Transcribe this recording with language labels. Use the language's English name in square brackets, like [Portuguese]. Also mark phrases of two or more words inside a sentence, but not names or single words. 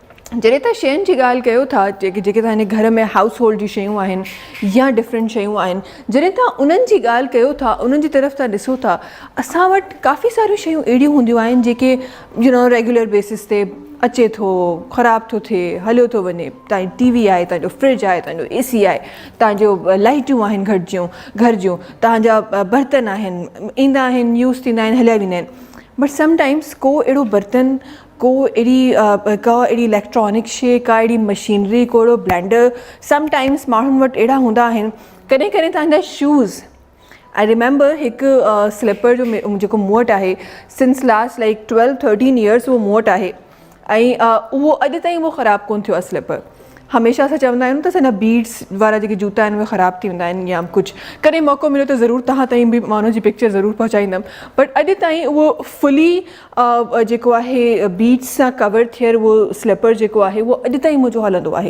[Sindhi] जॾहिं तव्हां शयुनि जी ॻाल्हि कयो था जेके तव्हांजे घर में [English] house hold [Sindhi] जी शयूं आहिनि या डिफरेंट शयूं आहिनि, जॾहिं तव्हां उन्हनि जी ॻाल्हि कयो था, उन्हनि जी तरफ़ तव्हां ॾिसो था, असां वटि काफ़ी सारियूं शयूं अहिड़ियूं हूंदियूं आहिनि जेके [English] regular basis [Sindhi] ते अचे थो, ख़राबु थो थिए, हलियो थो वञे. तव्हांजी टीवी आहे, तव्हांजो फ्रिज आहे, तव्हांजो एसी आहे, तव्हांजो लाइटियूं आहिनि घर जूं, तव्हांजा बर्तन आहिनि, ईंदा आहिनि, यूज़ थींदा आहिनि, हलिया वेंदा आहिनि. [English] but sometimes [Sindhi] को अहिड़ो बर्तन, को अहिड़ी इलेक्ट्रॉनिक शइ, का अहिड़ी मशीनरी, को अहिड़ो ब्लेंडर, समटाइम्स माण्हुनि वटि अहिड़ा हूंदा आहिनि. कॾहिं कॾहिं तव्हांजा शूज़, [English] I remember [Sindhi] हिकु स्लीपर जो जेको मूं वटि आहे, [English] since last like 12-13 years [Sindhi] उहो मूं वटि आहे, ऐं उहो अॼु ताईं उहो ख़राबु कोन्ह थियो आहे स्लीपर. हमेशह असां चवंदा आहियूं त असांजा बीड्स वारा जेके जूता आहिनि उहे ख़राबु थी वेंदा आहिनि या कुझु. कॾहिं मौक़ो मिलियो त ज़रूरु तव्हां ताईं बि मां हुनजी पिक्चर ज़रूरु पहुचाईंदमि. बट अॼु ताईं उहो फुली जेको आहे बीड्स सां कवर थियल उहो स्लीपर जेको आहे उहो अॼु ताईं मुंहिंजो हलंदो आहे.